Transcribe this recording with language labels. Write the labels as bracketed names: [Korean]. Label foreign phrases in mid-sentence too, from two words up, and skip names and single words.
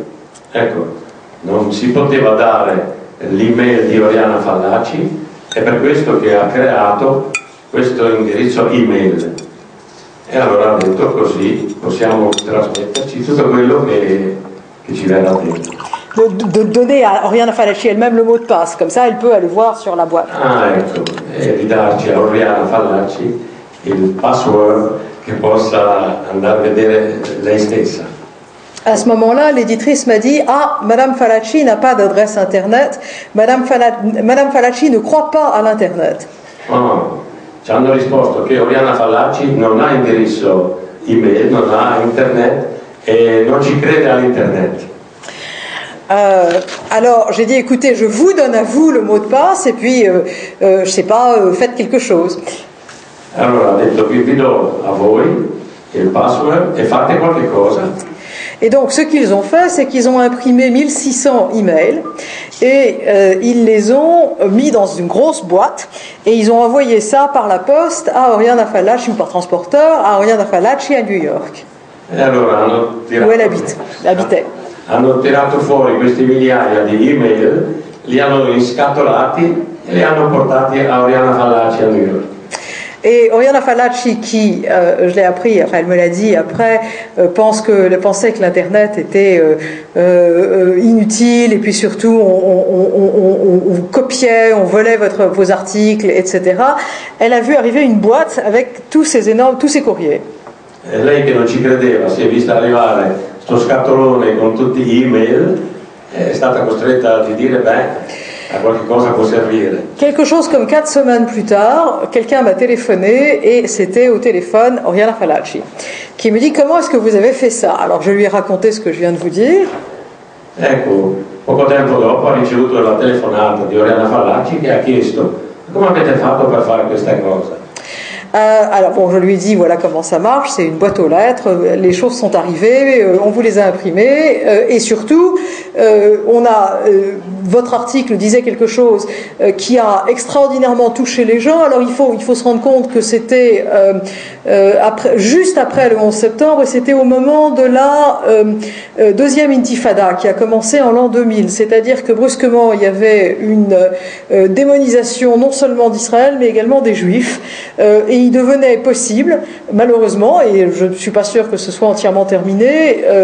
[Italian] Ecco, non si poteva dare l'email di Oriana Fallaci, è per questo che ha creato questo indirizzo email e allora ha detto così possiamo trasmetterci tutto quello che ci verrà detto. [French] De donner à Oriana Fallaci elle-même le mot de passe, comme ça elle peut aller voir sur la boîte. [Italian] Ah ecco, e di darci a Oriana Fallaci il password che possa andare a vedere lei stessa. [French] À ce moment-là, l'éditrice m'a dit « Ah, Madame Fallaci n'a pas d'adresse Internet. Madame Fallaci ne croit pas à l'Internet. » [Italian] Ci hanno risposto che Oriana Fallaci non ha indirizzo email, non ha Internet e non ci crede all'Internet. [French] Alors j'ai dit « Écoutez, je vous donne à vous le mot de passe et puis, je sais pas, faites quelque chose. » [Italian] Allora ha detto vi do a voi il password e fate qualche cosa. [French] Et donc, ce qu'ils ont fait, c'est qu'ils ont imprimé 1600 emails et ils les ont mis dans une grosse boîte et ils ont envoyé ça par la poste à Oriana Fallaci ou par transporteur à Oriana Fallaci à New York. [Italian] E allora [French] Où elle habitait. [Italian] Hanno tirato fuori questi migliaia di email, li hanno inscatolati e li hanno portati a Oriana Fallaci a New York. [French] Et Oriana Fallaci, qui, je l'ai appris, enfin elle me l'a dit après, pensait que l'Internet était inutile et puis surtout on copiait, on volait vos articles, etc. Elle a vu arriver une boîte avec tous ces courriers. [Italian] E lei che non ci credeva, si è vista arrivare sto scatolone con tutti gli email, è stata costretta a dire a qualche cosa può servire. [French] Quelque chose comme 4 semaines plus tard, quelqu'un m'a téléphoné et c'était au téléphone Oriana Fallaci qui me dit comment est-ce que vous avez fait ça. Alors je lui ai raconté ce que je viens de vous dire. [Italian] Ecco, poco tempo dopo ha ricevuto la telefonata di Oriana Fallaci che ha chiesto come avete fatto per fare questa cosa. [French] Alors bon, je lui ai dit voilà comment ça marche, c'est une boîte aux lettres, les choses sont arrivées, on vous les a imprimées et surtout votre article disait quelque chose qui a extraordinairement touché les gens. Alors il faut se rendre compte que c'était juste après le 11 septembre et c'était au moment de la deuxième intifada qui a commencé en l'an 2000, c'est-à-dire que brusquement il y avait une démonisation non seulement d'Israël mais également des Juifs et il devenait possible, malheureusement, et je ne suis pas sûr que ce soit entièrement terminé,